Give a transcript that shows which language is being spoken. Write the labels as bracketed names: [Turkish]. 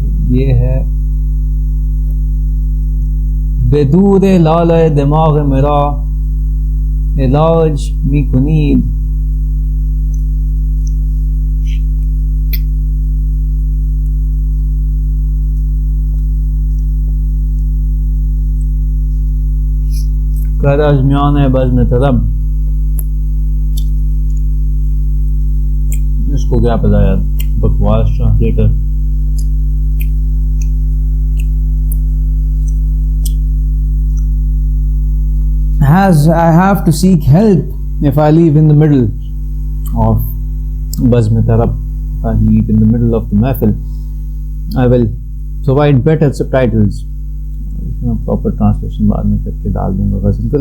[Urdu] یہ ہے [Persian] به دور لاله دماغ مرا علاج می کنید گر از میان بزم طرب. [Urdu] اس کو کیا پتا یار, بکواس translator. [English] As I have to seek help if I leave in the middle of Bazm Tarab, if I leave in the middle of the mahfil, I will provide better subtitles. Proper translation [Urdu] بعد میں کر کے ڈال دوں گا غزل کو.